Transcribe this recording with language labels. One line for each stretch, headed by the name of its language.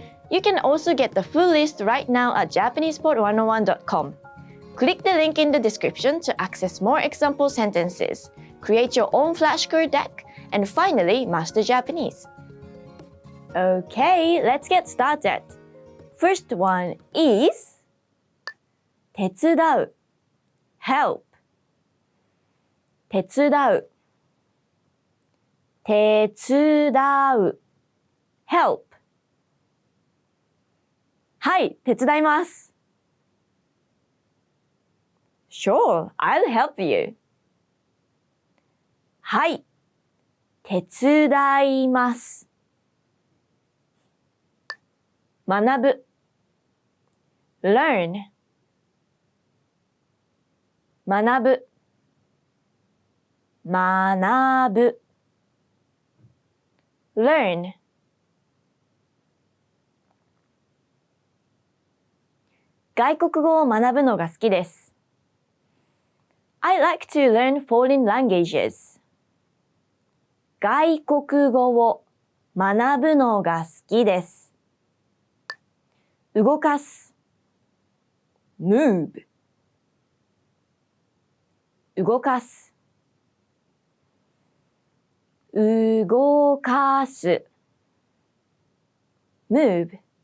English: You can also get the full list right now at JapanesePod101.com. Click the link in the description to access more example sentences, create your own flashcard deck, and finally master Japanese. Okay, let's get started.
Japanese: First one is 手伝う help 手伝う手伝う help はい、手伝います。
English: Sure, I'll help you.
Japanese: はい、手伝います。学ぶ learn 学ぶ学ぶ learn 外国語を学ぶのが好きです。
English: I like to learn foreign languages.
Japanese: 外国語を学ぶのが好きです。動かす move 動かす動かす move